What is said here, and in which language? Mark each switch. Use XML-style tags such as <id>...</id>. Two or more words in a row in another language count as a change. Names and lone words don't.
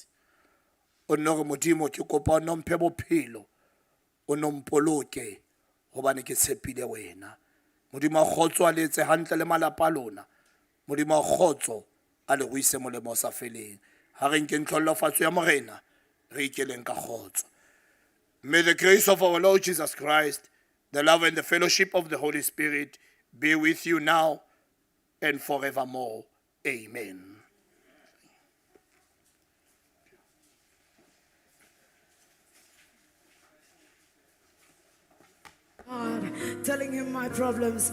<st>O nno re Modimo ke kopa o nomphe bophelo o nompoloke hobane ke tshepile wena. Modimo a kgotso a letse hantle le malapa a lona. Modimo a kgotso a le go ise molemo o sa feleng. Ha re nke ntlhollafatso ya morena re ikeleng ka kgotso.</st> <en>May the grace of our Lord Jesus Christ, the love and the fellowship of the Holy Spirit be with you now and forevermore. Amen. God, telling him my problems.</en>